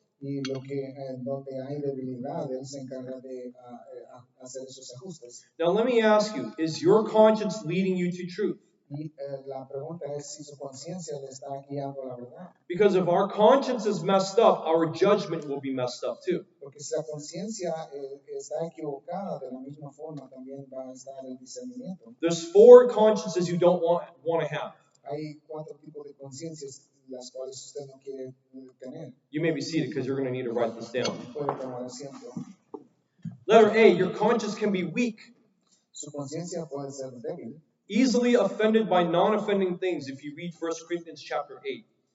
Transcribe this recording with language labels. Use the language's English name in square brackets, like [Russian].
[Spanish] Y lo que donde hay debilidad, él se encarga de hacer esos ajustes. [English] Now let me ask you, is your conscience leading you to truth? [Spanish] Y la pregunta es si su conciencia le está guiando a la verdad. [English] Because if our conscience is messed up, our judgment will be messed up too. [Spanish] Porque si la conciencia está equivocada, de la misma forma también va a estar el discernimiento. [English] There's 4 consciences you don't want to have. [Spanish] Hay 4 tipos de conciencias las cuales usted no quiere tener. [English] You may be seated because you're going to need to write this down. [Spanish] Puede tomar asiento. [English] Letter A, your conscience can be weak, [Spanish] Su conciencia puede ser débil, [English] easily offended by non-offending things if you read 1 Corinthians chapter 8.